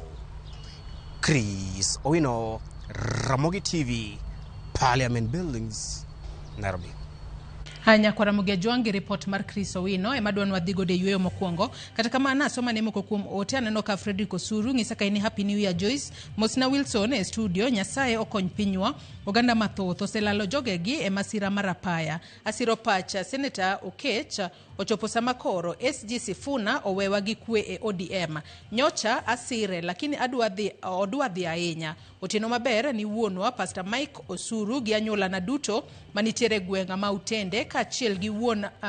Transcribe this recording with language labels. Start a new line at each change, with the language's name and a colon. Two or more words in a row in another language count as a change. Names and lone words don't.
Luo (Kenya and Tanzania): Chris Owino, Ramogi TV, Parliament Buildings, Nairobi. Hanya kwa Ramogi Ajwang' report mar Chris Owino emadwan wadhigo de yueyo mokwongo kata kama nasoma ne moko kuom ote aneno ka Fredrick Osuru ng'isa ka ini
English: happy new year
Luo (Kenya and Tanzania): Joyce Mosna Wilson e studio Nyasaye okony pinywa oganda mathoth oselalo jogegi e masira marapaya asiro pacha Senator Okech ochopo sama koro SG Sifuna owewa gi kwe e ODM nyocha asire lakini odwa dhi ahinya otieno maber ni wuonwa Pastor Mike Osuru gi anyola na duto manitiere gwenga ma Utende kachiel gi wuon